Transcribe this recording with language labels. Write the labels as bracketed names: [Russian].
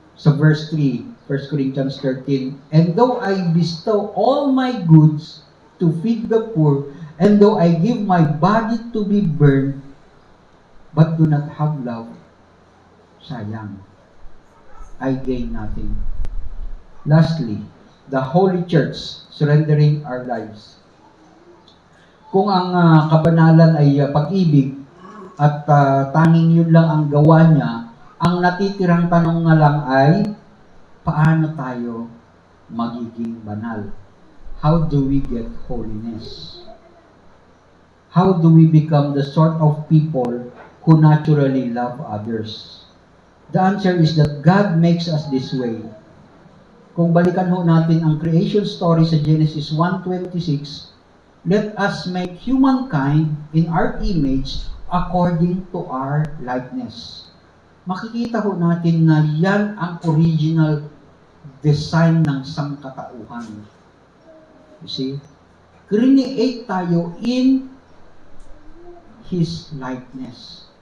[English] So verse 3, 1 Corinthians 13, and though I bestow all my goods to feed the poor, and though I give my body to be burned, but do not have love, sayang, I gain nothing. Lastly, the Holy Church, surrendering our lives. [Filipino] Kung ang kabanalan ay pag-ibig at tanging yun lang ang gawa niya, Ang natitirang tanong na lang ay, paano tayo magiging banal? [English] How do we get holiness? How do we become the sort of people who naturally love others? The answer is that God makes us this way. [Filipino] Kung balikan ho natin ang [English] creation story sa Genesis 1:26, let us make humankind in our image according to our likeness. [Filipino] Makikita ho natin na yan ang original design ng sangkatauhan. [English] You see? Create tayo in His likeness.